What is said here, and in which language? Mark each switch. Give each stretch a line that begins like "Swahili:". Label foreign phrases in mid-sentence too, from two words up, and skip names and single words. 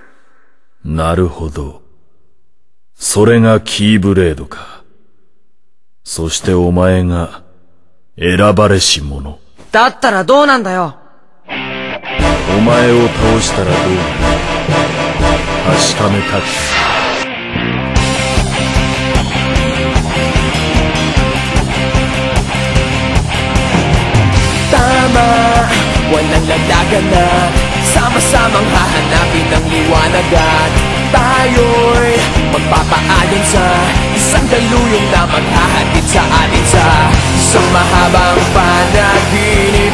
Japanese: なるほど。それがキーブレードか。そしてお前が選ばれし者。だったらどうなんだよ。お前を倒したらどうなる？確かめたく。
Filipino: Tama, walang laglagan na sama-samang hahanapin ng liwanag at tayo'y magpapaayon sa isang daluyong na maghahatid sa atin sa isang mahabang panaginip.